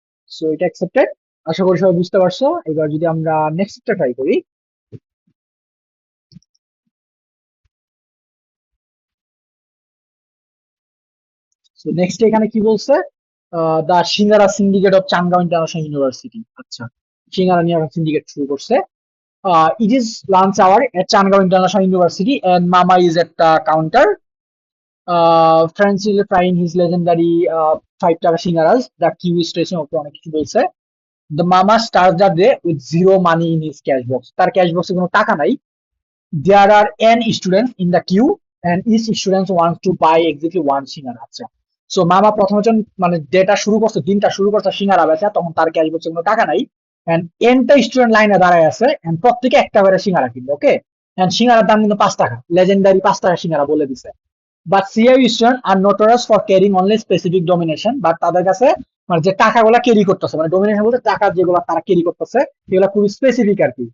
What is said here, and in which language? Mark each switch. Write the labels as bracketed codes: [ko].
[bn] So এটা accepted, আশা করি সবাই বুঝতে পারছো। এবার যদি আমরা নেক্সটটা ট্রাই করি। সো নেক্সট এখানে কি বলছে? দা সিঙ্গারা সিন্ডিকেট অফ চাঙ্গাও ইন্টারন্যাশনাল ইউনিভার্সিটি। আচ্ছা, সিঙ্গারা নিয়ে সিন্ডিকেট শুরু করছে। [en] It is lunch hour at Changao International University, and Mama is at the counter. Francis is frying his legendary 5 taka singaras. The queue is stretching [bn] ওকে অনেক কিছু বলছে। [en] The Mama starts the day with zero money in his cash box. [bn] তার cash বক্সে কোনো টাকা নাই। [en] There are n students in the queue, and each student wants to buy exactly one singara. [bn] আচ্ছা, so মামা প্রথম জন মানে ডেটা শুরু করছে, দিনটা শুরু করছে সিঙ্গারা বেচা, তখন তার ক্যাশ বক্সে কোনো টাকা নাই। এন্ড এনটা স্টুডেন্ট লাইনে দাঁড়ায় আছে, এন্ড প্রত্যেকে একটা করে সিঙ্গারা কিনবে। ওকে, এন্ড সিঙ্গারার দাম কিন্তু 5 টাকা, লেজেন্ডারি 5 টাকা সিঙ্গারা বলে দিছে। [en] but CI student are notorious for carrying only specific domination, [bn] but তাদের কাছে মানে যে টাকাগুলা ক্যারি করতেছে, মানে ডমিনেশন বলতে টাকা যেগুলো তারা ক্যারি করতেছে এগুলো খুবই স্পেসিফিক আর কি।